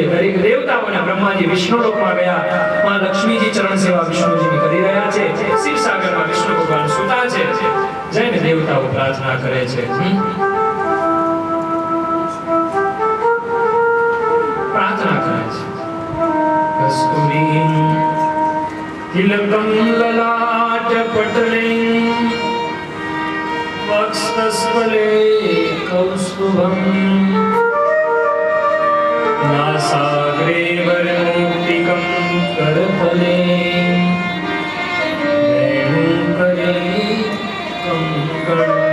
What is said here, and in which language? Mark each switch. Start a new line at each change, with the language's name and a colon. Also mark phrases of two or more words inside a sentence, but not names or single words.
Gujarati: દરેક દેવતાઓને બ્રહ્માજી વિષ્ણુ લોકમાં ગયા. માં લક્ષ્મીજી ચરણ સેવા વિષ્ણુજીની કરી રહ્યા છે. શિવસાગરમાં વિષ્ણુ ભગવાન સુતા છે. જઈને દેવતાઓ પ્રાર્થના કરે છે. પ્રાર્થના કરે છે.
Sanskrit: કસ્તુરીં तिलकं ललाट पटले वक्षस्थले कौस्तुभं नासाग्रे वरमुक्तिकं करतले वेणुकरे कंकणं